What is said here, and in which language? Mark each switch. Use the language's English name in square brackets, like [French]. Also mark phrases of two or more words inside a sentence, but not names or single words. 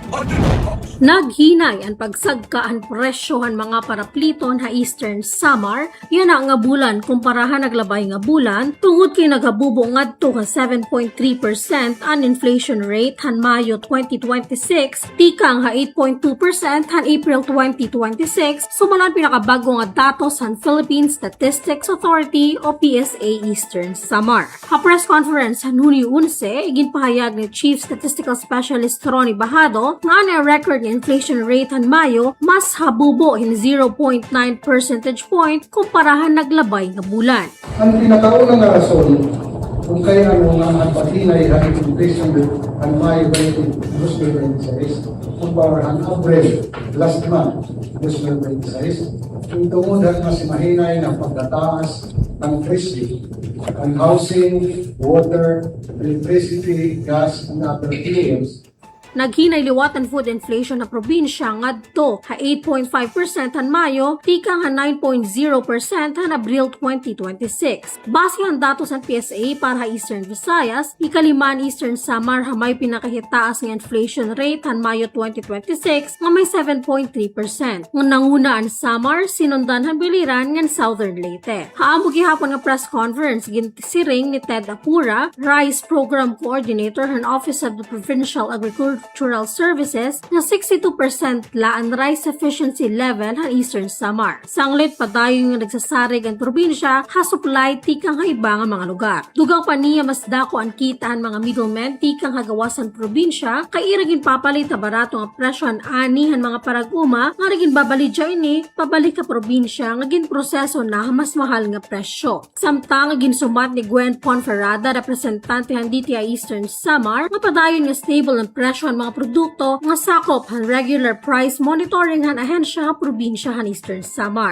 [Waray] Naghinay ang pagsagkaan presyohan mga parapliton ha Eastern Samar yan nga bulan kumparahan naglabay nga bulan tungod kay naghabubo ngadto ka 7.3% ang [English] inflation rate [Waray] han Mayo 2026 tikang ha 8.2% han April 2026 sumalan pinakabago nga datos han Philippine Statistics Authority o PSA Eastern Samar. Ha [English] press conference [Waray] han Hunyo 11 ginpahayag ni [English] Chief Statistical Specialist [Waray] Ronnie Bahado nga na record ng [English] inflation rate [Waray] han Mayo mas habubo in 0.9 [English] percentage point [Waray] kumparahan naglabay nga bulan. Ang pinakaunang na rason kung kaya ang patilay ang inflation ang may 2026 kumpara ang Abril [English] last month [Waray] 2026 yung tungod at mas mahinay [Filipino] ng pagtataas ng presyo [Waray] ang [English] housing, water, electricity, gas, and other fuels. [Waray] Naghinay liwatan [English] food inflation [Waray] na probinsya ngadto ha 8.5% han Mayo, tika nga 9.0% han Abril 2026. Base ang datos ng PSA para Eastern Visayas, ikaliman Eastern Samar ha may pinakahitaas nga [English] inflation rate [Waray] han Mayo 2026 nga may 7.3%. Ng nanguna ang Samar, sinundan han biliran ng Southern Leyte. Haamo gihapon nga [English] press conference [Waray] ginsiring ni Ted Apura, Rice Program Coordinator han Office of the Provincial Agricultural Services na 62% la ang [English] rice efficiency level [Waray] ng Eastern Samar. Sanglit padayon nga nagsasarig ang probinsya ha supply tikang haiba nga mga lugar. Dugang pa niya mas dako ang kita ang mga middlemen tikang hagawasan probinsya kay iragin papalit na barato nga presyo ang ani han mga paraguma nga rigin babalidya ini pabalik ka probinsya nga gin proseso na mas mahal nga presyo. Samtang ginsumat ni Gwen Ponferrada, representante ng DTI Eastern Samar, nga padayon nga stable ang presyo ang mga produkto nga sakop han [English] regular price monitoring [Waray] han ahensya ha probinsya han Eastern Samar.